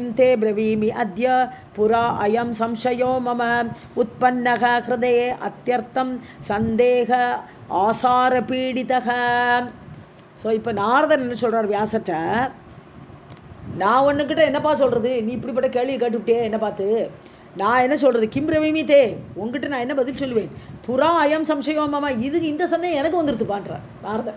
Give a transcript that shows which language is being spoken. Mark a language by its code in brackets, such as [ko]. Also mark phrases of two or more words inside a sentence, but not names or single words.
[sa] ते ब्रवीमि अद्य पुरा अयं संशयो मम उत्पन्नः हृदये अत्यर्थं सन्देह आसारपीडितः. [ta] ஸோ இப்போ நாரதன் என்ன சொல்கிறார் வியாசட்ட, நான் ஒன்றுக்கிட்ட என்னப்பா சொல்கிறது, நீ இப்படிப்பட்ட கேள்வி கேட்டுவிட்டே என்ன பார்த்து, நான் என்ன சொல்கிறது, [sa] किं ब्रवीमि ते, [ta] உங்ககிட்ட நான் என்ன பதில் சொல்லுவேன், [sa] पुरा अयम् संशयम् मम, [ta] இதுக்கு இந்த சந்தேகம் எனக்கு வந்துடுதுப்பான்றார் நாரதன்.